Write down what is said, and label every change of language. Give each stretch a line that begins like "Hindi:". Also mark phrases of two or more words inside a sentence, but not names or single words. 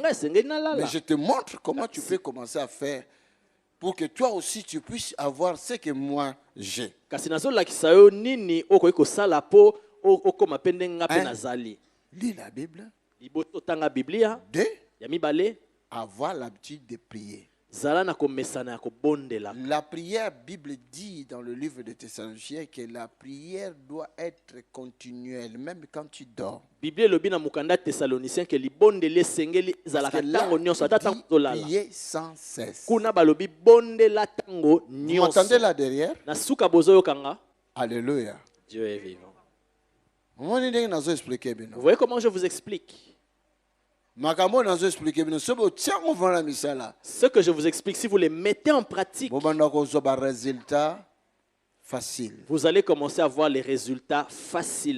French: Ouais, c'est ngenala Mais là. je te montre comment tu peux commencer à faire pour que toi aussi tu puisses avoir ce que moi j'ai.
Lingala: Kasi nazolakisa yo nini okoki kosala po okoma pe ndenge nga pe
French: Hein?
Lingala: nazali.
French: Lis la Bible.
Lingala: Liboto tanga Biblia.
French: Deux,
Lingala: Ya mibale.
French: avoir l'habitude de prier.
Lingala: Zala na komesana ya kobondela.
French: La prière, Bible dit dans le livre de Thessaloniciens que la prière doit être continuelle, même quand tu dors.
Lingala: Biblia elobi na mukanda Thessaloniciens ke libondeli esengeli
French: Parce
Lingala: zalaka
French: que là,
Lingala: tango nyonso ata
French: il
Lingala: tango
French: dit
Lingala: tolala.
French: prier sans cesse.
Lingala: Kuna balobi bondela tango
French: Vous
Lingala: nyonso.
French: m'entendez là derrière?
Lingala: Na suka bozoyo kanga.
French: Alléluia. Dieu est vivant. Vous expliquer. Vous voyez comment je vous explique? Ce que je vous explique, si vous les mettez en pratique, résultat facile. vous allez commencer à voir les résultats facilement.